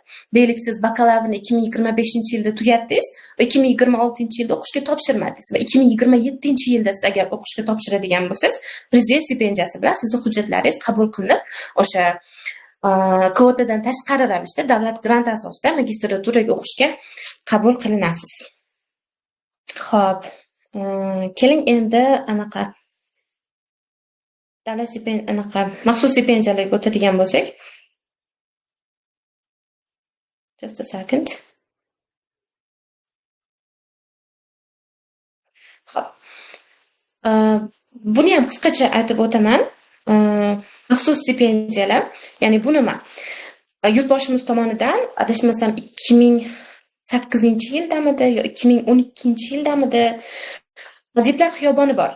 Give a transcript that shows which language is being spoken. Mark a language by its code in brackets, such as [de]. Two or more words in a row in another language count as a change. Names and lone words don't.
[uz] Deylik, siz bakalavrni 2025-yilda tugatdingiz va 2026-yilda o'qishga topshirmadingiz va 2027-yilda siz agar o'qishga topshiradigan bo'lsangiz, prezident stipendiyasi bilan sizning hujjatlaringiz qabul qilinib, o'sha kvotadan tashqari ravishda davlat granti asosida magistraturaga o'qishga qabul qilinasiz. Xo'p, keling endi anaqa davlat maxsus stipendiyalarga o'tadigan bo'lsak. [en] Just a second. [uz] Xo'p. Buni ham qisqacha aytib o'taman. Maxsus stipendiyalar, ya'ni bu nima? Yurtboshimiz tomonidan adashmasam 2008-yildamidi yo 2012-yildamidi Adiblar xiyoboni bor.